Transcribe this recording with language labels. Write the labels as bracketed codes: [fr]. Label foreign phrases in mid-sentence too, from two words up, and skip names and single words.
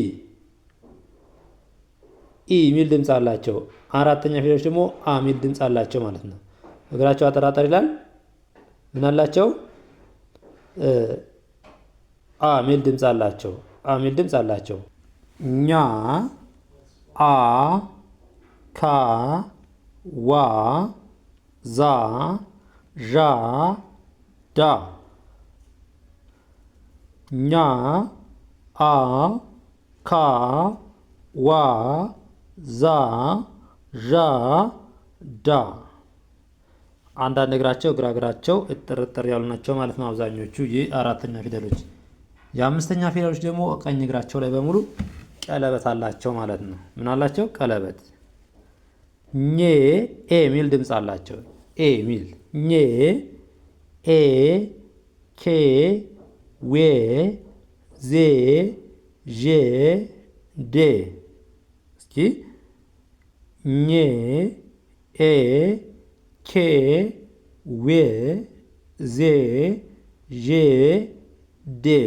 [am] ኢ ሚል ድምፅ አላቸው። አራተኛ ፊደሎች ደግሞ አ ሚል ድምፅ አላቸው ማለት ነው። እግራቸው አጠራጠር ይላል። ምን አላቸው? አ ሚል ድምፅ አላቸው። አ ሚል ድምፅ አላቸው። ኛ አ ካ ዋ ዛ ዣ ዳ። ኛ አ ካ ዋ ዛ ዣ ዳ። አንዳንድ እግራቸው እግራቸው እጥር ያሉ ናቸው ማለት ነው አብዛኞቹ። ይህ አራተኛ ፊደሎች። የአምስተኛ ፊደሎች ደግሞ ቀኝ እግራቸው ላይ በሙሉ ቀለበት አላቸው ማለት ነው። ምን አላቸው? ቀለበት። ኘ ኤ ሚል ድምፅ አላቸው። ኤ ሚል ኘ ኤ ኬ ዌ ዜ ዤ ዴ። እስኪ ኘ ኤ ኬ ዌ ዜ ዤ ዴ።